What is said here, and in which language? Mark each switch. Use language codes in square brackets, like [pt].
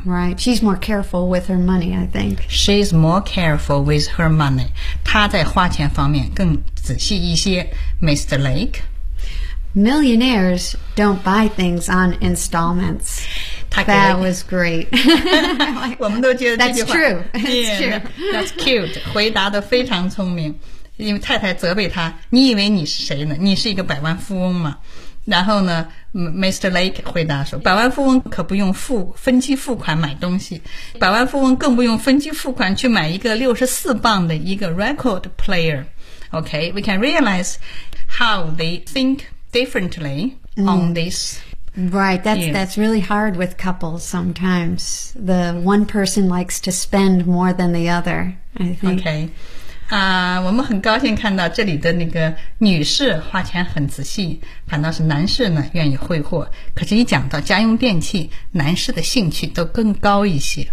[en] Right, she's more careful with her money, I think. She's more careful with her money. [zh] 她在花钱方面更仔细一些。 [en] Mr. Lake? Millionaires don't buy things on installments. That was great. [zh] 我们都觉得这句话 [en] That's true. That's true. That's cute. [zh] 回答得非常聪明。因为太太责备他，你以为你是谁呢？你是一个百万富翁吗？然后呢 ，Mr. Lake 回答说，百万富翁可不用分期付款买东西，百万富翁更不用分期付款去买一个64磅的一个 record player。 [en] Okay, we can realize how they think differently on this. Right, that's really hard with couples sometimes. The one person likes to spend more than the other, I think. Okay. [zh] 我们很高兴看到这里的那个女士花钱很仔细，反倒是男士呢愿意挥霍。可是一讲到家用电器，男士的兴趣都更高一些。